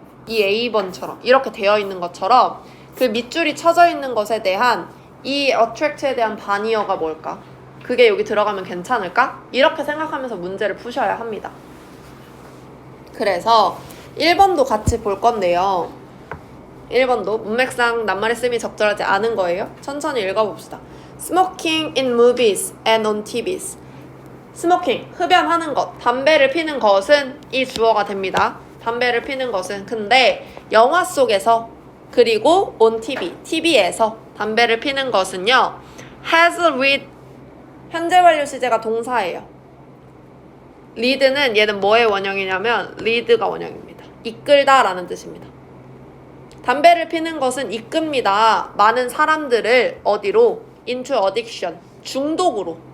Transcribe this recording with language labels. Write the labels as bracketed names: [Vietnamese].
[Korean] 이 A번처럼 이렇게 되어 있는 것처럼 그 밑줄이 쳐져 있는 것에 대한 이 attract에 대한 반이어가 뭘까? 그게 여기 들어가면 괜찮을까? 이렇게 생각하면서 문제를 푸셔야 합니다. 그래서 1번도 같이 볼 건데요. 1번도 문맥상 낱말의 쓰임이 적절하지 않은 거예요. 천천히 읽어봅시다. [English] Smoking in movies and on TVs. [Korean] 스모킹, 흡연하는 것, 담배를 피는 것은 이 주어가 됩니다. 담배를 피는 것은. 근데 영화 속에서, 그리고 on TV, TV에서 담배를 피는 것은요, [English] has read, [Korean] 현재 완료 시제가 동사예요. lead는 얘는 뭐의 원형이냐면 lead가 원형입니다. 이끌다 라는 뜻입니다. 담배를 피는 것은 이끕니다. 많은 사람들을 어디로? [English] into addiction, 중독으로.